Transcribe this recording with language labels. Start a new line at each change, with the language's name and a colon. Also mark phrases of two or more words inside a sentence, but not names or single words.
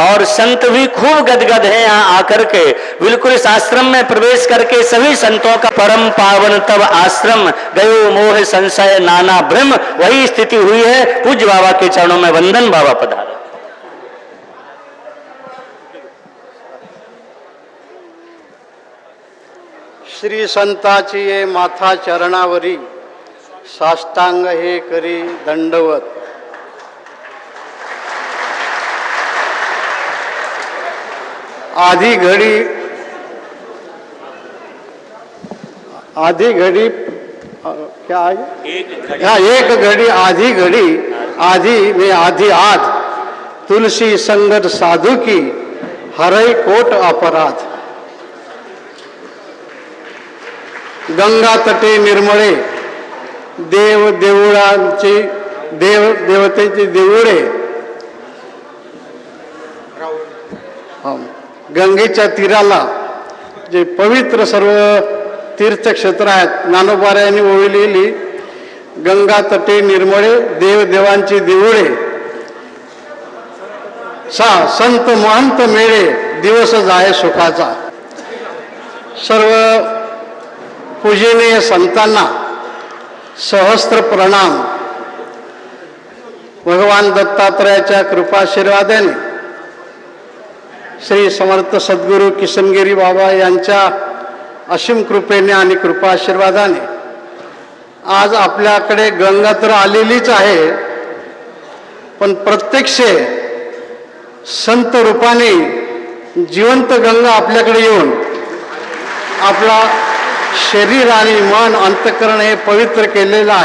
Hindi: और संत भी खूब गदगद हैं यहाँ आकर के, बिल्कुल इस आश्रम में प्रवेश करके सभी संतों का परम पावन तब आश्रम गयो मोह संशय नाना भ्रम, वही स्थिति हुई है। पूज्य बाबा के चरणों में वंदन। बाबा पधारे।
Marathi: श्री संताची ये माथा चरणावरी, साष्टांग हे करी दंडवत।
Hindi: आधी घड़ी क्या है? एक घड़ी आधी घड़ी आधी में आधी आध, तुलसी संगत साधु की हरई कोट अपराध।
Marathi: गंगा तटे निर्मळे देव देवळांची देवतेची देवळे, गंगेच्या तीराला जे पवित्र सर्व तीर्थक्षेत्र आहेत, ज्ञानोबारायांनी ओळलेली गंगा तटे निर्मळे देव देवांची देवळे, संत महंत मेळे दिवस जाय सुखाचा। सर्व पूजनीय संतांना सहस्त्र प्रणाम। भगवान दत्तात्रयाच्या कृपाशीर्वादाने, श्री समर्थ सद्गुरू किशनगिरी बाबा यांच्या असीम कृपेने आणि कृपाशीर्वादाने आज आपल्याकडे गंगा तर आलेलीच आहे, पण प्रत्यक्ष संत रूपाने जिवंत गंगा आपल्याकडे येऊन आपला शरीर आणि मन अंतःकरण हे पवित्र केलेलं आहे।